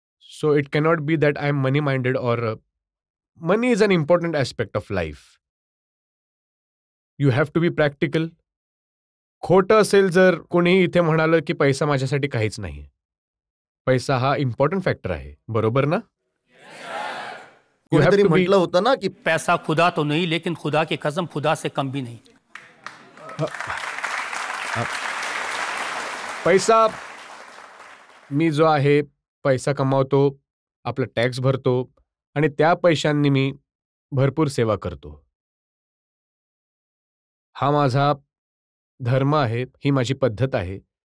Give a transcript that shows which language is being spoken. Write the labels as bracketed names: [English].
[English] So it cannot be that I am money minded or money is an important aspect of life. You have to be practical. [Marathi] खोटं असेल जर कोणीही इथे म्हणालं की पैसा माझ्यासाठी काहीच नाही. पैसा हा इम्पॉर्टंट फॅक्टर आहे, बरोबर ना? कोणीतरी म्हटलं होतं ना की [Hindi] पैसा खुदा तो नहीं, लेकिन खुदा की कसम खुदा से कम भी नहीं. [Marathi] पैसा, मी जो आहे पैसा कमावतो, आपला टॅक्स भरतो आणि त्या पैशांनी मी भरपूर सेवा करतो. हा माझा धर्म आहे, ही माझी पद्धत आहे.